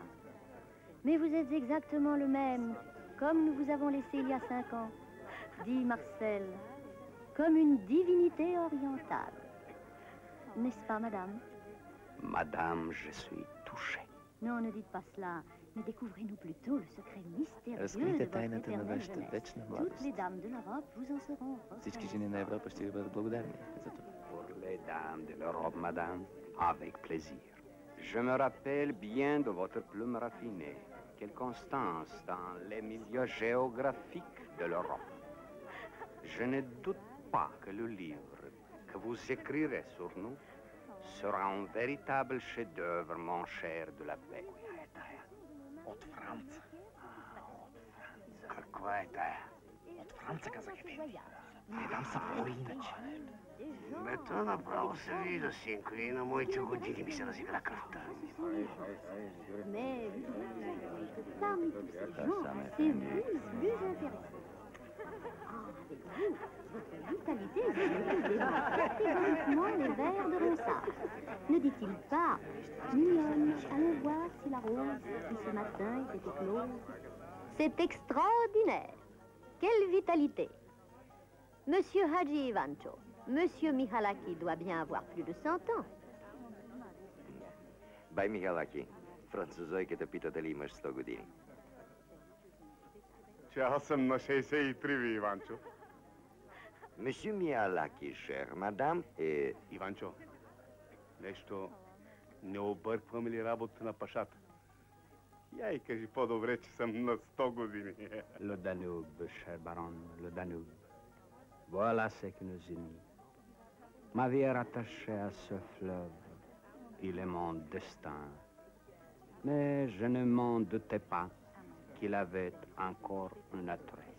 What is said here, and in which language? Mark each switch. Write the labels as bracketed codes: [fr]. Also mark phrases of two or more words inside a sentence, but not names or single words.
[fr] Mais vous êtes exactement le même, comme nous vous avons laissé il y a 5 ans, dit Marcel, comme une divinité orientale. N'est-ce pas, madame? Madame, je suis touché. Non, ne dites pas cela. Mais découvrez-nous plutôt le secret mystérieux de [bg] Разкрийте [fr] votre [bg] тайната на [fr] éternelle [bg] вашата [fr] jeunesse. [bg] вечна [fr] Toutes [bg] младост. [fr] les dames de l'Europe vous en seront [bg] Всички жени на Европа ще ви бъдат благодарни за това. [fr] Pour les dames de l'Europe, madame, avec plaisir. Je me rappelle bien de votre plume raffinée. Quelle constance dans les milieux géographiques de l'Europe. Je ne doute pas que le livre que vous écrirez sur nous sera un véritable chef-d'œuvre, mon cher de la paix. [bg] От Франца. Какво е тая? От Франца, казах Ефенди. Там са по-иначе. Бето направо се вижда, синко, и на моите години ми се разигра кръвта. [fr] Mais parmi tous ces gens, c'est vous le plus intéressant. Avec vous, votre vitalité démarque catégoriquement les vers de Ronsard. Ne dit-il pas, mignonne, allons voir si la rose qui ce matin était éclose. C'est extraordinaire. Quelle vitalité. Monsieur Hadji Ivancho, Monsieur Mihalaki doit bien avoir plus de 100 ans. [bg] Дай, Михалаки. Французойката пита дали имаш 100 години. Че аз съм на 63, Иванчо. Месье Михалаки, шер, мадам е... Иванчо, нещо не обърквам ли работа на пашата? Я и кажи по-добре, че съм на 100 години. [fr] Le Danube, cher baron, le Danube. Voilà ce qui nous unit. Ma vie est rattachée à ce fleuve. Il est mon destin. Mais je ne m'en doutais pas qu'il avait encore une adresse.